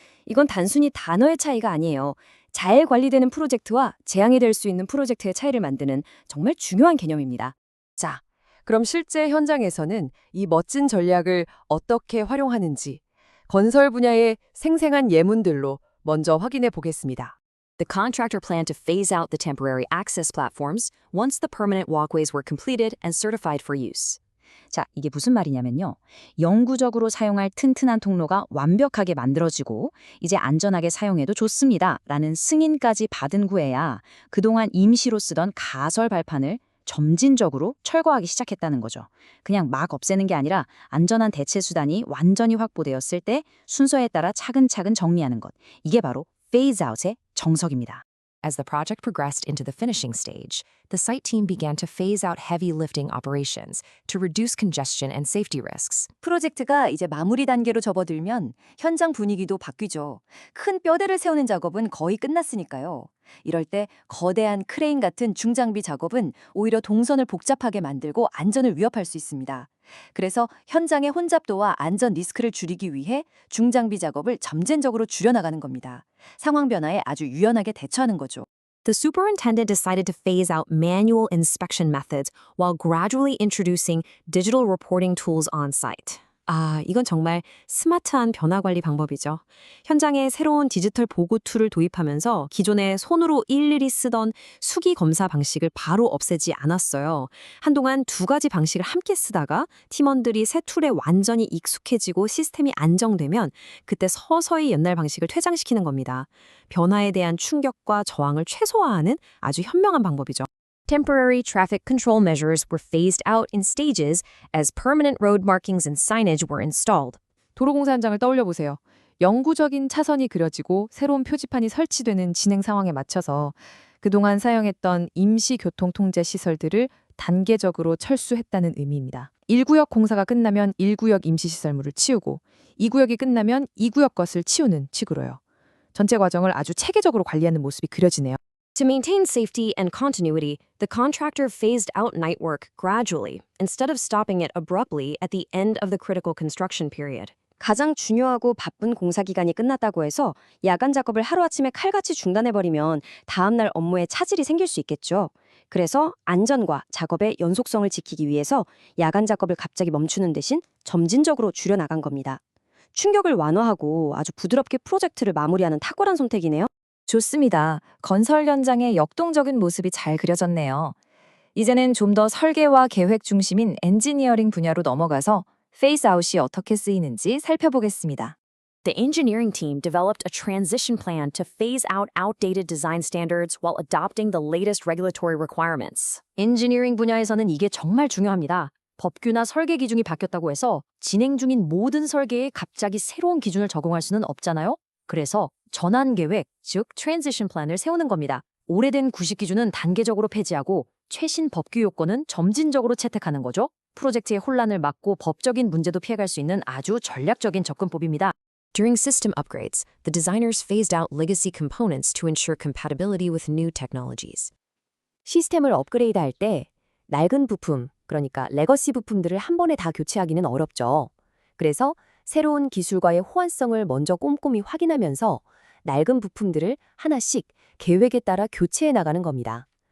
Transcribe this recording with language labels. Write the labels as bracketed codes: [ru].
[ko] 이건 단순히 단어의 차이가 아니에요. 잘 관리되는 프로젝트와 재앙이 될 수 있는 프로젝트의 차이를 만드는 정말 중요한 개념입니다. 자, 그럼 실제 현장에서는 이 멋진 전략을 어떻게 활용하는지 건설 분야의 생생한 예문들로 먼저 확인해 보겠습니다. [en] The contractor planned to phase out the temporary access platforms once the permanent walkways were completed and certified for use. [ko] 자, 이게 무슨 말이냐면요. 영구적으로 사용할 튼튼한 통로가 완벽하게 만들어지고 이제 안전하게 사용해도 좋습니다. 라는 승인까지 받은 후에야 그동안 임시로 쓰던 가설 발판을 점진적으로 철거하기 시작했다는 거죠. 그냥 막 없애는 게 아니라 안전한 대체 수단이 완전히 확보되었을 때 순서에 따라 차근차근 정리하는 것. 이게 바로 phase out의 정석입니다. [en] As the project progressed into the finishing stage, the site team began to phase out heavy lifting operations to reduce congestion and safety risks. [ko] 프로젝트가 이제 마무리 단계로 접어들면 현장 분위기도 바뀌죠. 큰 뼈대를 세우는 작업은 거의 끝났으니까요. 이럴 때 거대한 크레인 같은 중장비 작업은 오히려 동선을 복잡하게 만들고 안전을 위협할 수 있습니다. 그래서 현장의 혼잡도와 안전 리스크를 줄이기 위해 중장비 작업을 점진적으로 줄여나가는 겁니다. 상황 변화에 아주 유연하게 대처하는 거죠. [en] The superintendent decided to phase out manual inspection methods while gradually introducing digital reporting tools on site. [ko] 아, 이건 정말 스마트한 변화 관리 방법이죠. 현장에 새로운 디지털 보고 툴을 도입하면서 기존에 손으로 일일이 쓰던 수기 검사 방식을 바로 없애지 않았어요. 한동안 두 가지 방식을 함께 쓰다가 팀원들이 새 툴에 완전히 익숙해지고 시스템이 안정되면 그때 서서히 옛날 방식을 퇴장시키는 겁니다. 변화에 대한 충격과 저항을 최소화하는 아주 현명한 방법이죠. [en] Temporary traffic control measures were phased out in stages as permanent road markings and signage were installed. [ko] 도로공사 현장을 떠올려 보세요. 영구적인 차선이 그려지고 새로운 표지판이 설치되는 진행 상황에 맞춰서 그동안 사용했던 임시 교통 통제 시설들을 단계적으로 철수했다는 의미입니다. 1구역 공사가 끝나면 1구역 임시 시설물을 치우고 2구역이 끝나면 2구역 것을 치우는 식으로요. 전체 과정을 아주 체계적으로 관리하는 모습이 그려지네요. [en] To maintain safety and continuity, the contractor phased out night work gradually instead of stopping it abruptly at the end of the critical construction period. [ko] 가장 중요하고 바쁜 공사 기간이 끝났다고 해서 야간 작업을 하루아침에 칼같이 중단해버리면 다음날 업무에 차질이 생길 수 있겠죠. 그래서 안전과 작업의 연속성을 지키기 위해서 야간 작업을 갑자기 멈추는 대신 점진적으로 줄여나간 겁니다. 충격을 완화하고 아주 부드럽게 프로젝트를 마무리하는 탁월한 선택이네요. 좋습니다. 건설 현장의 역동적인 모습이 잘 그려졌네요. 이제는 좀 더 설계와 계획 중심인 엔지니어링 분야로 넘어가서 phase out이 어떻게 쓰이는지 살펴보겠습니다. [en] The engineering team developed a transition plan to phase out outdated design standards while adopting the latest regulatory requirements. [ko] 엔지니어링 분야에서는 이게 정말 중요합니다. 법규나 설계 기준이 바뀌었다고 해서 진행 중인 모든 설계에 갑자기 새로운 기준을 적용할 수는 없잖아요. 그래서 전환 계획, 즉 트랜지션 플랜을 세우는 겁니다. 오래된 구식 기준은 단계적으로 폐지하고 최신 법규 요건은 점진적으로 채택하는 거죠. 프로젝트의 혼란을 막고 법적인 문제도 피해갈 수 있는 아주 전략적인 접근법입니다. [en] During system upgrades, the designers phased out legacy components to ensure compatibility with new technologies. [ko] 시스템을 업그레이드할 때 낡은 부품, 그러니까 레거시 부품들을 한 번에 다 교체하기는 어렵죠. 그래서 새로운 기술과의 호환성을 먼저 꼼꼼히 확인하면서 낡은 부품들을 하나씩 계획에 따라 교체해 나가는 겁니다.